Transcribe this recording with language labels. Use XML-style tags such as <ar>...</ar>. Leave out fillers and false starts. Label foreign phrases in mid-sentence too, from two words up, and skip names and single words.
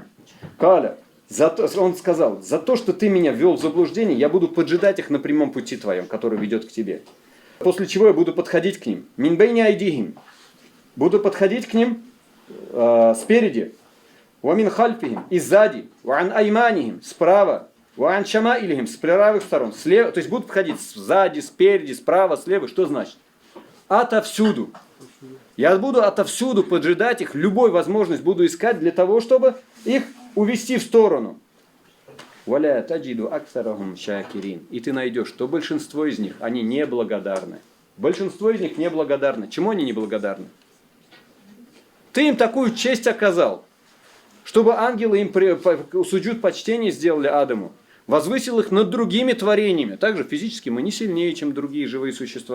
<ru>Каля, он сказал, за то, что ты меня ввел в заблуждение, я буду поджидать их на прямом пути твоем, который ведет к тебе. После чего я буду подходить к ним.</ru> <ar>من بين أيديهم.</ar> <ru>Буду подходить к ним спереди.</ru> <ar>ومن خلفهم.</ar> <ru>И сзади.</ru> <ar>وعن أيمانهم. Справа. وعن شمائلهم.</ar> <ru>С правых сторон. Слева. То есть будут подходить сзади, спереди, справа, слева. Что значит? Отовсюду. Я буду отовсюду поджидать их. Любой возможность буду искать для того, чтобы их увести в сторону.</ru> <ar>ولا تجد أكثرهم شاكرين.</ar> <ru>И ты найдешь, что большинство из них, они неблагодарны. Большинство из них неблагодарны. Чему они неблагодарны? Ты им такую честь оказал, чтобы ангелы им суджуд почтение сделали Адаму. Возвысил их над другими творениями. Также физически мы не сильнее, чем другие живые существа.</ru>